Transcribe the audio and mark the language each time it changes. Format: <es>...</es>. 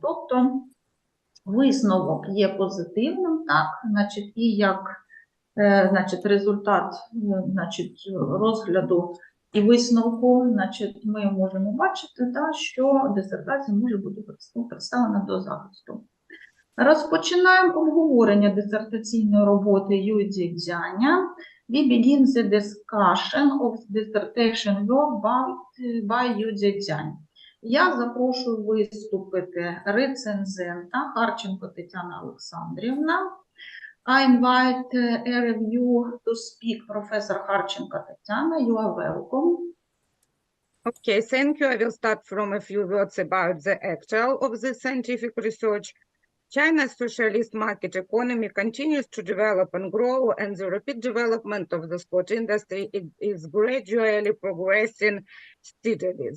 <uk>Тобто висновок є позитивним, так, значить, і як результат розгляду і висновку, ми можемо бачити, що дисертація може бути представлена до захисту. Розпочинаємо обговорення дисертаційної роботи Юй Цзіцзяня.</uk> <en>We begin the discussion of dissertation work by Юй Цзіцзянь.</en> <uk>Я запрошую виступити рецензента Харченко Тетяна Олександрівна.</uk> <en>I invite a review to speak Professor Харченко Тетяна. You are welcome. Okay, thank you. I will start from a few words about the actual of the scientific research. China's socialist market economy continues to develop and grow, and the rapid development of the sport industry is gradually progressing steadily.</en>